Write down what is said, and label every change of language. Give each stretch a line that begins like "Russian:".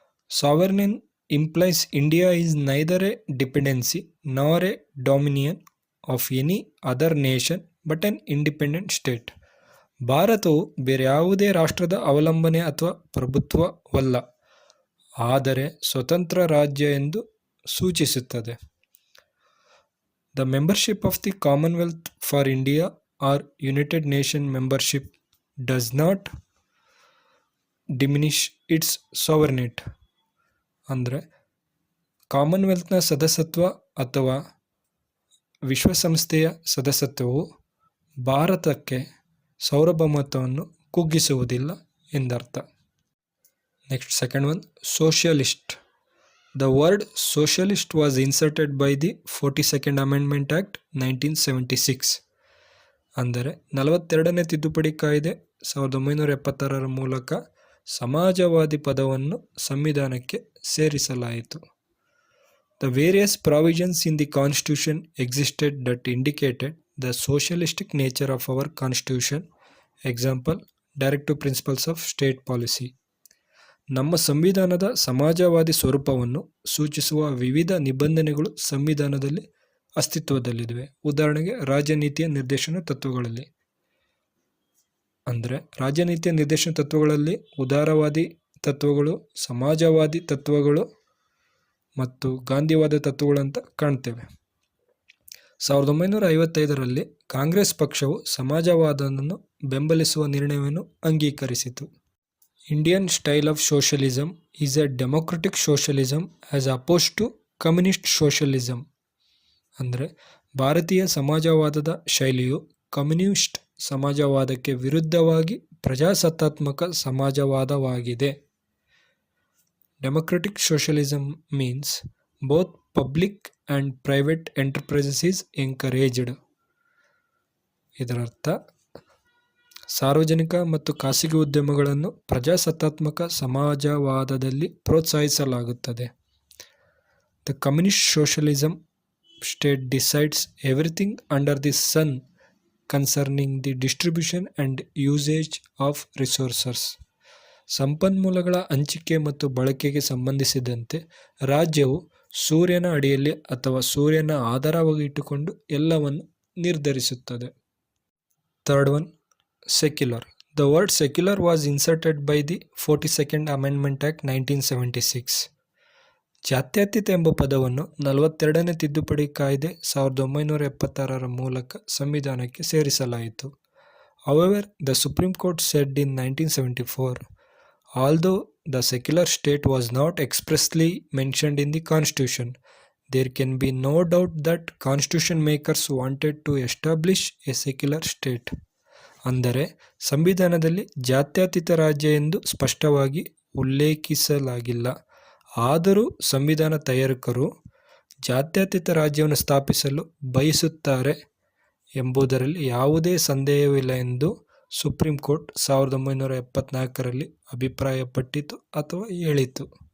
English: Sovereignty implies India is neither a dependency nor a dominion of any other nation but an independent state.
Kannada: ಭಾರತವು ಬೇರೆ ಯಾವುದೇ ರಾಷ್ಟ್ರದ ಅವಲಂಬನೆ ಅಥವಾ ಪ್ರಭುತ್ವವಲ್ಲ, ಆದರೆ ಸ್ವತಂತ್ರ ರಾಜ್ಯ ಎಂದು ಸೂಚಿಸುತ್ತದೆ.
English: The membership of the Commonwealth for India or United Nations membership does not diminish its sovereignty.
Kannada: ಅಂದರೆ ಕಾಮನ್ವೆಲ್ತ್ನ ಸದಸ್ಯತ್ವ ಅಥವಾ ವಿಶ್ವಸಂಸ್ಥೆಯ ಸದಸ್ಯತ್ವವು ಭಾರತಕ್ಕೆ ಸಾರ್ವಭೌಮತ್ವವನ್ನು ಕುಗ್ಗಿಸುವುದಿಲ್ಲ ಎಂದರ್ಥ.
English: Next second one, socialist. The word socialist was inserted by the 42nd Amendment Act 1976.
Kannada: ಅಂದರೆ 42ನೇ ತಿದ್ದುಪಡಿ ಕಾಯ್ದೆ 1976 ಮೂಲಕ ಸಮಾಜವಾದಿ ಪದವನ್ನು ಸಂವಿಧಾನಕ್ಕೆ ಸೇರಿಸಲಾಯಿತು.
English: The various provisions in the Constitution existed that indicated the socialistic nature of our Constitution. Example, Directive Principles of State Policy.
Kannada: ನಮ್ಮ ಸಂವಿಧಾನದ ಸಮಾಜವಾದಿ ಸ್ವರೂಪವನ್ನು ಸೂಚಿಸುವ ವಿವಿಧ ನಿಬಂಧನೆಗಳು ಸಂವಿಧಾನದಲ್ಲಿ ಅಸ್ತಿತ್ವದಲ್ಲಿವೆ. ಉದಾಹರಣೆಗೆ ರಾಜನೀತಿಯ ನಿರ್ದೇಶನ ತತ್ವಗಳಲ್ಲಿ. ಅಂದರೆ ರಾಜನೀತಿಯ ನಿರ್ದೇಶನ ತತ್ವಗಳಲ್ಲಿ ಉದಾರವಾದಿ ತತ್ವಗಳು, ಸಮಾಜವಾದಿ ತತ್ವಗಳು ಮತ್ತು ಗಾಂಧಿವಾದ ತತ್ವಗಳಂತ ಕಾಣ್ತೇವೆ. 1955ರಲ್ಲಿ ಕಾಂಗ್ರೆಸ್ ಪಕ್ಷವು ಸಮಾಜವಾದವನ್ನು ಬೆಂಬಲಿಸುವ ನಿರ್ಣಯವನ್ನು ಅಂಗೀಕರಿಸಿತು.
English: Indian style of socialism is a democratic socialism as opposed to communist socialism.
Kannada: ಅಂದರೆ ಭಾರತೀಯ ಸಮಾಜವಾದದ ಶೈಲಿಯು ಕಮ್ಯುನಿಸ್ಟ್ ಸಮಾಜವಾದಕ್ಕೆ ವಿರುದ್ಧವಾಗಿ ಪ್ರಜಾಸತ್ತಾತ್ಮಕ ಸಮಾಜವಾದವಾಗಿದೆ.
English: Democratic socialism means both public and private enterprises is encouraged.
Kannada: ಇದರರ್ಥ ಸಾರ್ವಜನಿಕ ಮತ್ತು ಖಾಸಗಿ ಉದ್ಯಮಗಳನ್ನು ಪ್ರಜಾಸತ್ತಾತ್ಮಕ ಸಮಾಜವಾದದಲ್ಲಿ ಪ್ರೋತ್ಸಾಹಿಸಲಾಗುತ್ತದೆ.
English: The communist socialism state decides everything under the sun concerning the distribution and usage of resources.
Kannada: ಸಂಪನ್ಮೂಲಗಳ ಹಂಚಿಕೆ ಮತ್ತು ಬಳಕೆಗೆ ಸಂಬಂಧಿಸಿದಂತೆ ರಾಜ್ಯವು ಸೂರ್ಯನ ಅಡಿಯಲ್ಲಿ ಅಥವಾ ಸೂರ್ಯನ ಆಧಾರವಾಗಿ ಇಟ್ಟುಕೊಂಡು ಎಲ್ಲವನ್ನು ನಿರ್ಧರಿಸುತ್ತದೆ.
English: Third one, secular. The word secular was inserted by the 42nd Amendment Act 1976.
Kannada: ಜಾತ್ಯತೀತ ಎಂಬ ಪದವನ್ನು 42ನೇ ತಿದ್ದುಪಡಿ ಕಾಯ್ದೆ 1976 ಮೂಲಕ ಸಂವಿಧಾನಕ್ಕೆ ಸೇರಿಸಲಾಯಿತು.
English: However, the Supreme Court said in 1974, although the secular state was not expressly mentioned in the Constitution, there can be no doubt that Constitution makers wanted to establish a secular state.
Kannada: ಅಂದರೆ ಸಂವಿಧಾನದಲ್ಲಿ ಜಾತ್ಯತೀತ ರಾಜ್ಯ ಎಂದು ಸ್ಪಷ್ಟವಾಗಿ ಉಲ್ಲೇಖಿಸಲಾಗಿಲ್ಲ. ಆದರೂ ಸಂವಿಧಾನ ತಯಾರಕರು ಜಾತ್ಯತೀತ ರಾಜ್ಯವನ್ನು ಸ್ಥಾಪಿಸಲು ಬಯಸುತ್ತಾರೆ ಎಂಬುದರಲ್ಲಿ ಯಾವುದೇ ಸಂದೇಹವಿಲ್ಲ ಎಂದು ಸುಪ್ರೀಂ ಕೋರ್ಟ್ 1974ರಲ್ಲಿ ಅಭಿಪ್ರಾಯಪಟ್ಟಿತು ಅಥವಾ ಹೇಳಿತು.